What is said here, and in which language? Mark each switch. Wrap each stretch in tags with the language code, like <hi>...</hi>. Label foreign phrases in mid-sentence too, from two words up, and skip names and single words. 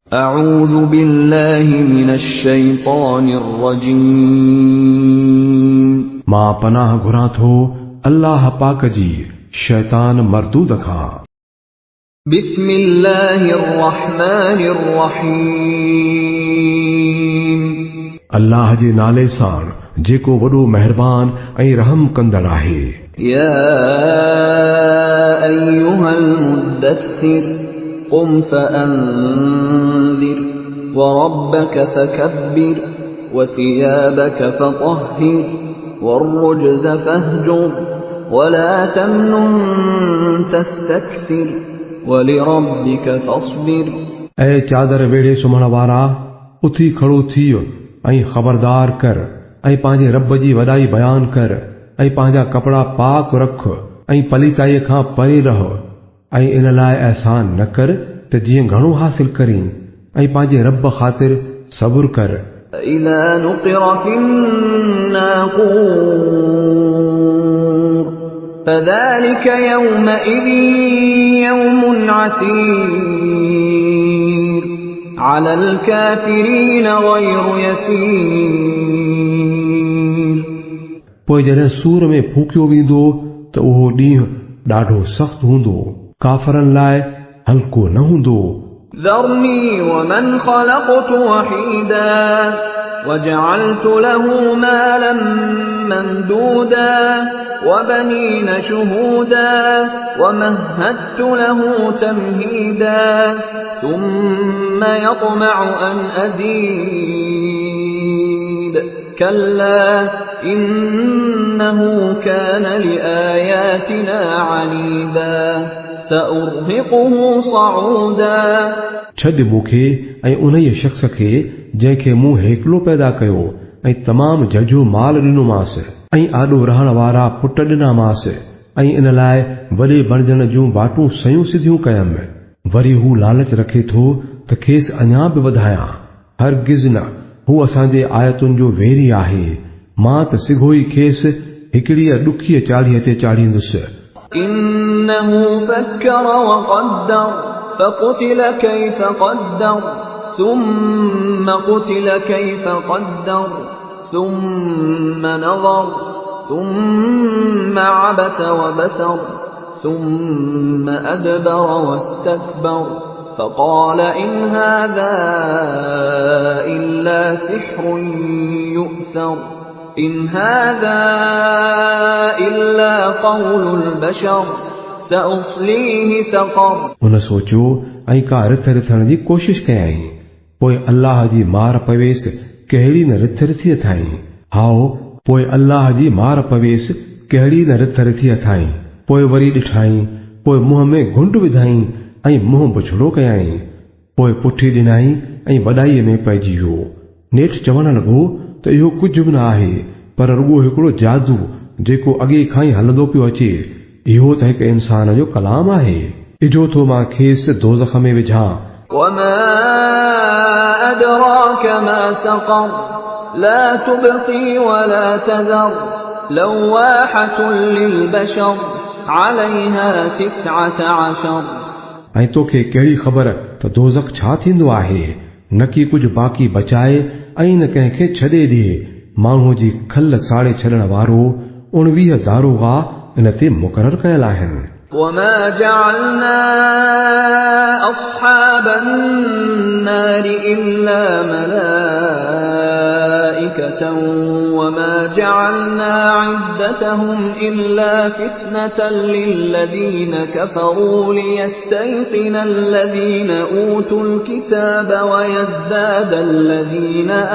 <ar>أعوذ بالله من الشيطان الرجيم</ar> <sd>मां पनाह घुरां थो अल्लाह पाक जी शैतान मरदूद खां।</sd> <ar>بسم الله الرحمن الرحيم</ar> <sd>अल्लाह जे नाले सां जेको वॾो महिरबान ऐं रहम कंदड़ आहे।</sd> <ar>يا أيها المدثر قم فأنذر وربك فكبر وثيابك فطهر والرجز فاهجر ولا تمنن تستكثر ولربك فاصبر</ar> <sd>ऐ चादर वेड़े सुम्हण वारा उथी खड़ो थी ऐं ख़बरदार कर ऐं पंहिंजे रब जी वॾाई बयान कर ऐं पंहिंजा कपड़ा पाक रख ऐं पलीताईअ खां परे रह ऐं इन लाइ अहसान न कर त जीअं घणो हासिल करीं ऐं पंहिंजे रब ख़ातिर सब्र कर।</sd> <ar>إذا نقر في الناقور فذلك يومئذ يوم عسير على الكافرين غير يسير।</ar> <sd>पोइ जॾहिं सूर में फूकियो वेंदो त उहो ॾींहुं ॾाढो सख़्तु हूंदो, काफ़रनि लाइ हल्को न हूंदो।</sd> <ar>ذرني ومن خلقت وحيدا وجعلت له مالا ممدودا وبنين شهودا ومهدت له تمهيدا ثم يطمع أن أزيد كلا إنه كان لآياتنا عنيدا سأرهقه صعودا।</ar> <sd>छॾ मूंखे ऐं उन शख़्स खे जंहिंखे मूं हेकलो पैदा कयो ऐं तमामु झझो माल ॾिनोमांसि ऐं आॾो रहण वारा पुट ॾिनामांसि ऐं इन लाइ वॾे बणजण जूं बाटूं सयूं सिधियूं कयमि। वरी हू लालच रखे थो त खेसि अञा बि वधायां। हरगिज़ न, हू असांजे आयतुनि जो वेरी आहे। मां त सिघो ई खेसि हिकिड़ीअ ॾुखीअ चाढ़ीअ ते चाढ़ींदुसि।</sd> <ar>إنه فكر وقدر فقتل كيف قدر ثم قتل كيف قدر ثم نظر ثم عبس وبسر ثم أدبر واستكبر فقال إن هذا إلا سحر يؤثر إن هذا إلا قول البشر سأصليه سقر।</ar> <sd>उन सोचियो ऐं का रिथ रिथण जी कोशिश कयई। पोइ अल्लाह जी मार पवेसि कहिड़ी न रिथ रिथी अथाई। हाओ पोइ अल्लाह जी मार पवेसि कहिड़ी न रिथ रिथी अथाई। पोइ वरी ॾिठाई, पोइ मुंहं में घुंड विधाई ऐं मुंहुं बुछड़ो कयाई। पोइ पुठी ॾिनाई ऐं वॾाईअ में पइजी वियो। नेठि चवण लॻो त इहो कुझु बि न आहे पर रुॻो हिकिड़ो जादू जेको अॻे खां ई हलंदो पियो अचे। इहो त हिकु इंसान जो कलाम आहे। इजो थो मां खेसि दोज़ख में विझां।</sd> <ar>وما أدراك ما سقر لا تبقي ولا تذر لواحة للبشر عليها 19।</ar> <sd>ऐं तोखे कहिड़ी ख़बर त दोज़ख छा थींदो आहे? न की कुझु बाक़ी बचाए ऐं न कंहिंखे छॾे ॾिए। माण्हूअ जी खल साड़े छॾण वारो 19 दारोगा इन ते मुक़ररु कयल आहिनि।</sd> <ar>وما جعلنا أصحاب النار إلا ملائكة وما جعلنا عدتهم إلا فتنة للذين كفروا ليستيقن الذين أوتوا الكتاب ويزداد الذين</ar>